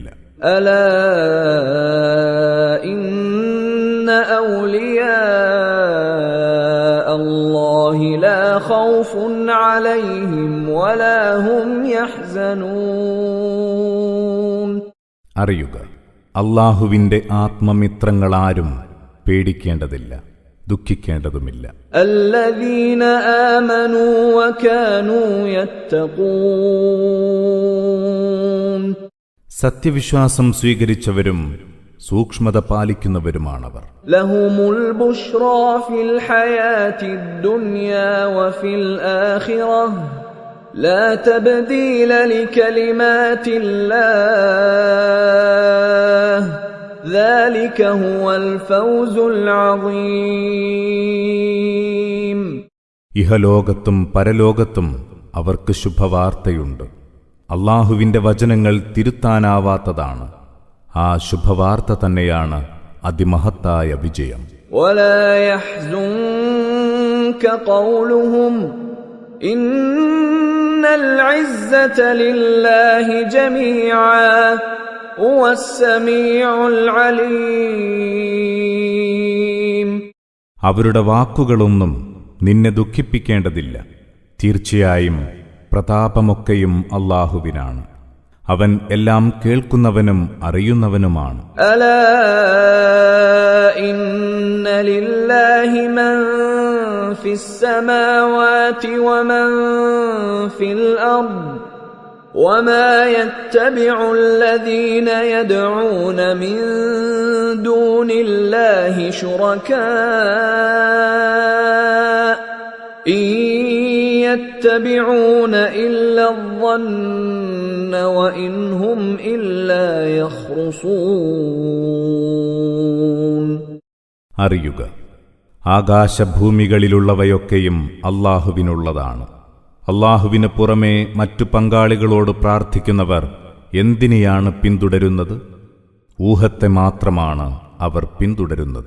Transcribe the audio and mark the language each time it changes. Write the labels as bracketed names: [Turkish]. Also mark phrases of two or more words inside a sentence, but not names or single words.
[Arabic] ألا إن أولياء الله لا خوف عليهم ولا هم يحزنون. [Malayalam] അറിയുക, അല്ലാഹുവിന്റെ ആത്മമിത്രങ്ങളാരും പേടിക്കേണ്ടതില്ല, ദുഃഖിക്കേണ്ടതുമില്ല. [Arabic] الذين آمنوا وكانوا يتقون. [Malayalam] സത്യവിശ്വാസം സ്വീകരിച്ചവരും സൂക്ഷ്മത പാലിക്കുന്നവരുമാണവർ. [Arabic] لهم البشرى في الحياة الدنيا وفي الآخرة لا تبديل لكلمات الله ذلك هو الفوز العظيم. [Malayalam] ഇഹലോകത്തും പരലോകത്തും അവർക്ക് ശുഭവാർത്തയുണ്ട്. അല്ലാഹുവിന്റെ വചനങ്ങൾ തിരുത്താനാവാത്തതാണ്. ആ ശുഭവാർത്ത തന്നെയാണ് അതിമഹത്തായ വിജയം. [Arabic] ولا يحزنك قولهم إن العزة لله جميعا هو السميع العليم. [Malayalam] അവരുടെ വാക്കുകളൊന്നും നിന്നെ ദുഃഖിപ്പിക്കേണ്ടതില്ല. തീർച്ചയായും പ്രതാപമൊക്കെയും അല്ലാഹുവിനാണ്. അവൻ എല്ലാം കേൾക്കുന്നവനും അറിയുന്നവനുമാണ്. [Arabic] ألا إن لله من في السماوات ومن في الأرض وما يتبع الذين يدعون من دون الله شركاء إن يتبعون إلا الظن وإن هم إلا يخرصون. [Malayalam] അറിയുക, ആകാശഭൂമികളിലുള്ളവയൊക്കെയും അല്ലാഹുവിനുള്ളതാണ്. അല്ലാഹുവിന് പുറമേ മറ്റു പങ്കാളികളോട് പ്രാർത്ഥിക്കുന്നവർ എന്തിനെയാണ് പിന്തുടരുന്നത്? ഊഹത്തെ മാത്രമാണ് അവർ പിന്തുടരുന്നത്.